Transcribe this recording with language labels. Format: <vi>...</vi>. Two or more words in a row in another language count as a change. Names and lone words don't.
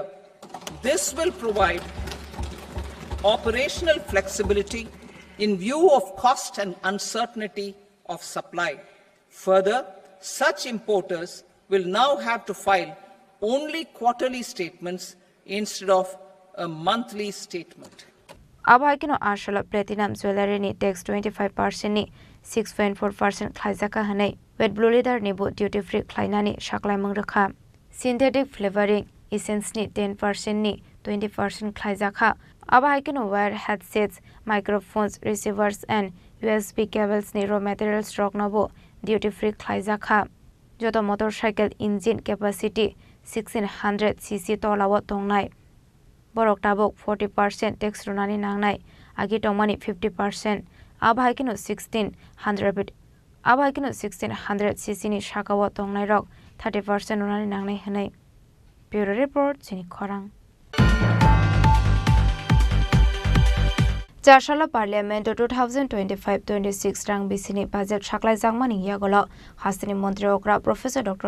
<en>This will provide operational flexibility in view of cost and uncertainty of supply. Further, such importers will now have to file only quarterly statements instead of a monthly statement.</en> <trp>Abhaikino Ashala</trp> <en>Platinum Jewelry</en> <trp>ni tax 25% ni 6.4% khlaijaka hanai</trp> <en>wet blue leather</en> <trp>ni bo</trp> <en>duty free</en> <trp>khlainani shaklai mangrakha</trp> <en>synthetic flavoring essence</en> <trp>ni 10% ni 20% khlaijaka Abhaikino</trp> <en>wire headsets microphones receivers and USB cables</en> <trp>ni</trp> <en>raw material stock</en> <trp>na bo</trp> <en>duty free</en> <trp>khlaijaka joto</trp> <en>motorcycle engine capacity</en> <trp>1600 cc tolawa tongnai borok tabok 40% tax runani nangnai agi tongmani 50% abhaikino 1600 cc ni shakawa tongnai rok 30% runani nangnai hanai</trp> <en>bureau report</en> <trp>Chini Khorang Charshala Parliament 2025-26 rang bisini budget shaklai jangmani yagolo hasini montri okra Professor Dr.</trp>